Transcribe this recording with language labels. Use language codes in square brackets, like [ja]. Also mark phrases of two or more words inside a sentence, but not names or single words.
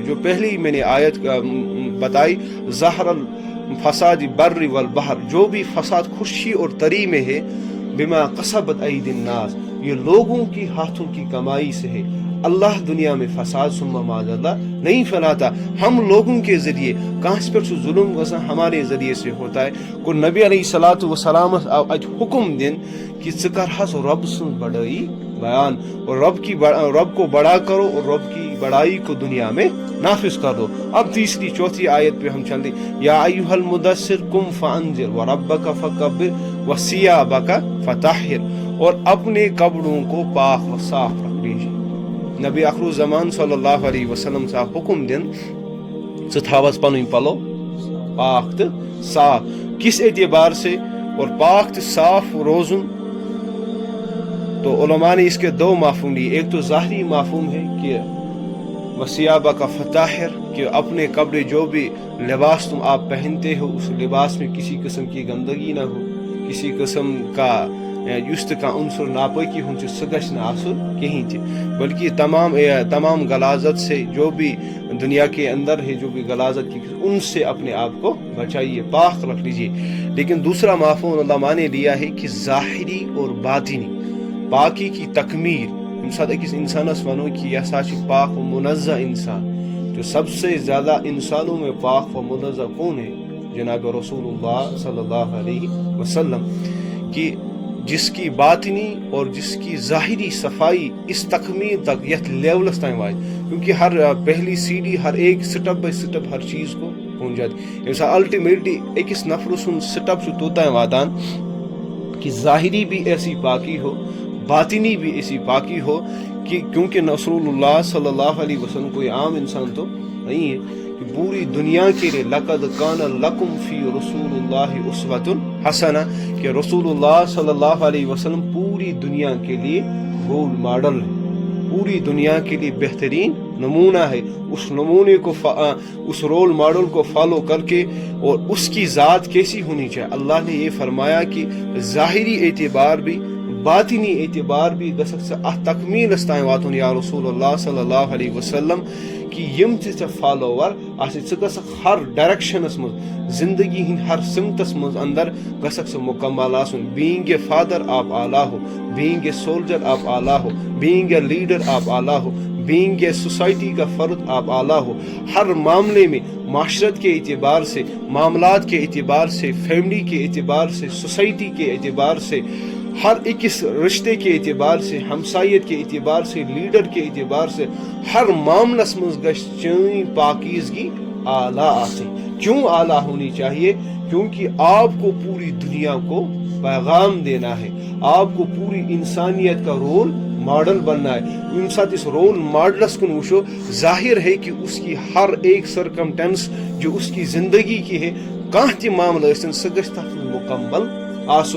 [ur] جو پہلی میں نے آیت بتائی [ar] ظہر الفساد بر والبحر، [ur] جو بھی فساد خشکی اور تری میں ہے، [ar] بما کسبت ایدی الناس، [ur] یہ لوگوں کی ہاتھوں کی کمائی سے ہے۔ اللہ دنیا میں فساد ثم معاذ اللہ نہیں پھیلاتا، ہم لوگوں کے ذریعے کہاں پر ظلم وسا ہمارے ذریعے سے ہوتا ہے۔ کو نبی [ar] علیہ الصلوۃ والسلام [ks] حکم دین کہ ژٕ کرہس رب سن بڑائی بیان، [ur] اور رب کو بڑا کرو اور رب کی بڑائی کو دنیا میں نافذ کر دو۔ اب تیسری چوتھی آیت پہ ہم چلتے، [ar] یا ایھا المدثر قم فانذر وربک فکبر وثیابک فطہر، [ur] اور اپنے کپڑوں کو پاک و صاف رکھ لیجیے۔ [ks] نبی آخر الزمان [ar] صلی اللہ علیہ وسلم [ks] سے حکم دین ژٕ تھاوس پنٕنۍ پلو پاک تو صاف، کس اعتبار سے اور پاک تو صاف روزن؟ [ur] تو علماء نے اس کے 2 مفہوم لیے، ایک تو ظاہری مفہوم ہے کہ [ar] وثیابک فطہر، [ur] کہ اپنے کپڑے جو بھی لباس تم آپ پہنتے ہو اس لباس میں کسی قسم کی گندگی نہ ہو، کسی قسم کا [ks] یُس تہِ کانٛہہ عنصر ناپاکی ہُنٛد چھُ سُہ گژھِ نہٕ آسُن کِہیٖنۍ تہِ، [ur] بلکہ تمام غلاظت سے جو بھی دنیا کے اندر ہے، جو بھی غلاظت کی ان سے اپنے آپ کو بچائیے، پاک رکھ لیجیے۔ لیکن دوسرا مفہوم علماء نے لیا ہے کہ ظاہری اور باطنی پاکی کی تکمیل۔ [ks] ییٚمہِ ساتہٕ أکِس انسانس ونو کہ یہ ہسا چھُ پاک و منزہ انسان، [ur] جو سب سے زیادہ انسانوں میں پاک و منزہ کون ہے؟ جناب رسول اللہ [ar] صلی اللہ علیہ وسلم، [ur] کہ جس کی باطنی اور جس کی ظاہری صفائی اس تکمیل تک [ks] یتھ لیولس تائیں وات، [ur] کیونکہ ہر پہلی سیڑھی ہر ایک [en] step by step [ur] ہر چیز کو پہنچ جاتی۔ الٹیمیٹلی [ks] اکس نفر سن سٹپ توتان واتان [ur] کہ ظاہری بھی ایسی پاکی ہو، باطنی بھی ایسی پاکی ہو کہ کیونکہ رسول اللہ [ar] صلی اللہ علیہ وسلم [ur] کوئی عام انسان تو نہیں ہے کہ پوری دنیا کے لیے [ar] لقد کان لکم فی رسول اللہ اسوۃ حسنہ، [ur] کہ رسول اللہ [ar] صلی اللہ علیہ وسلم [ur] پوری دنیا کے لیے [en] role model [ur] ہے، پوری دنیا کے لیے بہترین نمونہ ہے۔ اس نمونے کو اس [en] role model [ur] کو فالو کر کے اور اس کی ذات کیسی ہونی چاہیے، اللہ نے یہ فرمایا کہ ظاہری اعتبار بھی باطنی اعتبار بھی [ks] گژھکھ تکمیل تام واتن یا رسول اللہ [ar] صلی اللہ علیہ وسلم، [ks] کہ یم ژے فالوور آسہِ ژٕ گژھکھ ہر ڈائریکشنس مز زندگی ہند ہر سمتس مز اندر گژھکھ ژٕ مکمل آسن، [en] being a father [ur] آپ اعلیٰ ہو، [en] being a soldier [ur] آپ اعلیٰ ہو، [en] being a leader [ur] آپ اعلیٰ ہو، [en] being a [ur] سوسائٹی کا فرد آپ اعلیٰ ہو، ہر معاملے میں معاشرت کے اعتبار سے، معاملات کے اعتبار سے، فیملی کے اعتبار سے، سوسائٹی کے اعتبار سے، ہر ایک رشتے کے اعتبار سے، ہمسائیت کے اعتبار سے، لیڈر کے اعتبار سے، [ks] ہر معاملس مز گژھِ چٲنۍ پاکیزگی اعلیٰ آسٕنۍ۔ [ur] کیوں اعلیٰ ہونی چاہیے؟ کیونکہ آپ کو پوری دنیا کو پیغام دینا ہے، آپ کو پوری انسانیت کا [en] role model [ur] بننا ہے۔ [ks] ییٚمہِ ساتہٕ اس رول ماڈلس کن وٕچھو، [ur] ظاہر ہے کہ اس کی ہر ایک سرکمٹینس جو اس کی زندگی کی ہے، [ks] کانٛہہ تہِ معاملہٕ ٲسِن سُہ گژھِ تتھ منٛز مکمل آسن۔